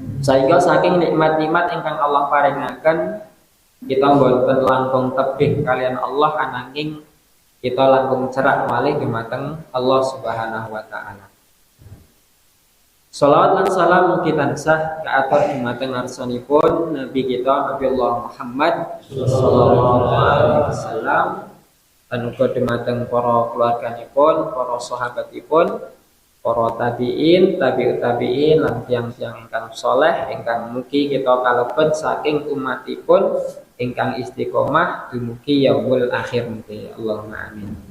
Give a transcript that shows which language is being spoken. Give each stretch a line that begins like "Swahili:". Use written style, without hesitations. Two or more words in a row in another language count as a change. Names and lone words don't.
Javanese: Sehingga saking nikmat-nikmat ingkang Allah paringaken kita boten langkung tebih kalian Allah ananging kita langkung cerak malih dumateng Allah
Arabic: سبحانه وتعالى.
Javanese: Shalawat lan salam mugi tansah kaatur dumateng arsanipun Nabi kita Nabi Allah Muhammad
Arabic: صلى الله عليه وسلم
Javanese: lan uga dumateng para keluarganipun, para sahabatipun, para tabi'in,
Arabic: تابع التابعين
Javanese: lan tiyang-tiyang ingkang saleh ingkang mugi kita kalebet saking umatipun ingkang istiqomah dumugi
Arabic: يوم الآخر
Javanese: mugi
Arabic: اللهم آمين.